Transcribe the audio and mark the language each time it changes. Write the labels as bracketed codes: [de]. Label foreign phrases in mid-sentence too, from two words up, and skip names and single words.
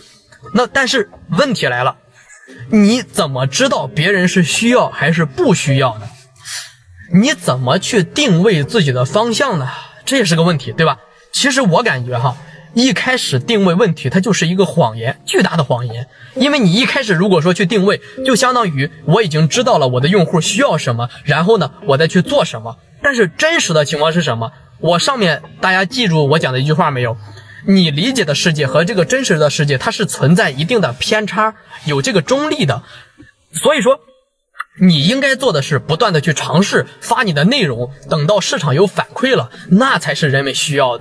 [zh] 那但是問題來了，你怎麼知道別人是需要還是不需要呢？你怎麼去定位自己的方向呢？這也是個問題，對吧？其實我感覺一開始定位問題它就是一個謊言，巨大的謊言。因為你一開始如果說去定位，就相當於我已經知道了我的用戶需要什麼，然後呢我再去做什麼。但是真實的情況是什麼？我上面大家記住我講的一句話沒有？你理解的世界和這個真實的世界它是存在一定的偏差，有這個中立的。所以說你應該做的是不斷的去嘗試發你的內容，等到市场有反饋了，那才是人們需要的。